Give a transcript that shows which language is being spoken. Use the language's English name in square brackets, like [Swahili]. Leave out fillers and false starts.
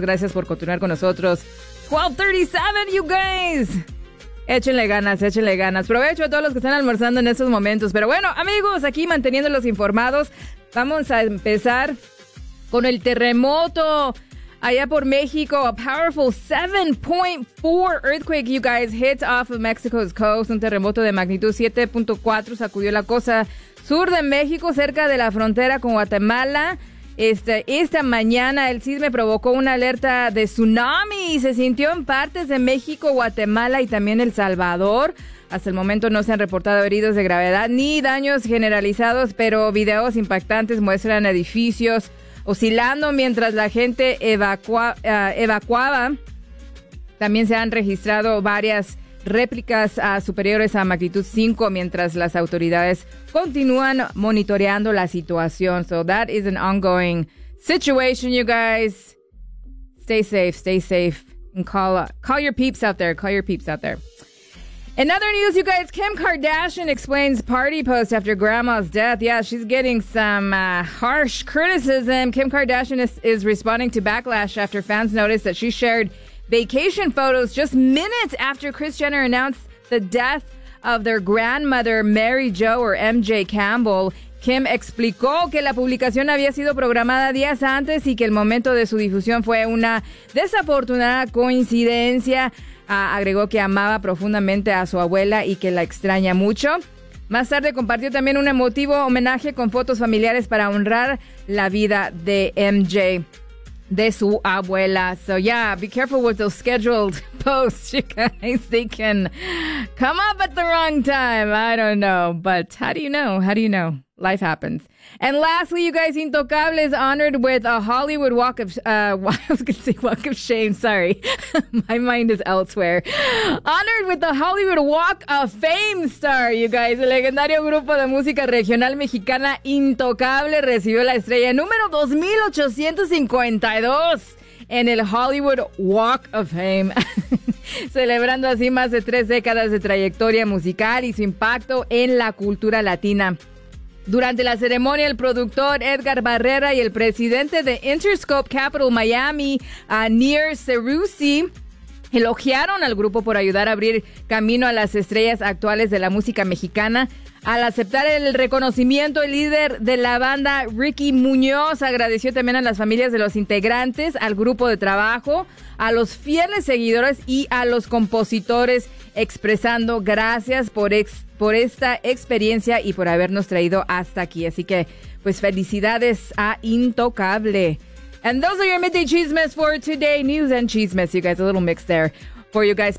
[Spanish] Gracias por continuar con nosotros. 12:37, [English] you guys. [Spanish] Échenle ganas. Provecho a todos los que están almorzando en estos momentos. Pero bueno, amigos, aquí manteniéndolos informados, vamos a empezar con el terremoto allá por México. [English] A powerful 7.4 earthquake, you guys, hits off of Mexico's coast. [Spanish] Un terremoto de magnitud 7.4 sacudió la costa sur de México, cerca de la frontera con Guatemala. Esta mañana el sisme provocó una alerta de tsunami y se sintió en partes de México, Guatemala y también El Salvador. Hasta el momento no se han reportado heridos de gravedad ni daños generalizados, pero videos impactantes muestran edificios oscilando mientras la gente evacuaba. También se han registrado varias réplicas superiores a magnitud 5 mientras las autoridades continúan monitoreando la situación. [English] So that is an ongoing situation, you guys. Stay safe. And call your peeps out there. In other news, you guys, Kim Kardashian explains party post after grandma's death. Yeah, she's getting some harsh criticism. Kim Kardashian is responding to backlash after fans noticed that she shared vacation photos just minutes after Kris Jenner announced the death of their grandmother, Mary Jo, or MJ Campbell. [Spanish] Kim explicó que la publicación había sido programada días antes y que el momento de su difusión fue una desafortunada coincidencia. Agregó que amaba profundamente a su abuela y que la extraña mucho. Más tarde compartió también un emotivo homenaje con fotos familiares para honrar la vida de MJ, de su abuela. [English] So yeah, be careful with those scheduled posts, you guys. They can come up at the wrong time. I don't know, but how do you know? Life happens. And lastly, you guys, Intocable is honored with a Hollywood Walk of My mind is elsewhere. Honored with the Hollywood Walk of Fame star, you guys. [Spanish] El legendario grupo de música regional mexicana Intocable recibió la estrella número 2852 en el Hollywood Walk of Fame. Celebrando así más de tres décadas de trayectoria musical y su impacto en la cultura latina. Durante la ceremonia, el productor Edgar Barrera y el presidente de Interscope Capital Miami, Nir Cerusi, elogiaron al grupo por ayudar a abrir camino a las estrellas actuales de la música mexicana. Al aceptar el reconocimiento, el líder de la banda, Ricky Muñoz, agradeció también a las familias de los integrantes, al grupo de trabajo, a los fieles seguidores y a los compositores, expresando gracias por esta experiencia y por habernos traído hasta aquí. Así que, pues, felicidades a Intocable. [English] And those are your midday chismes for today. News and chismes, you guys, a little mix there for you guys.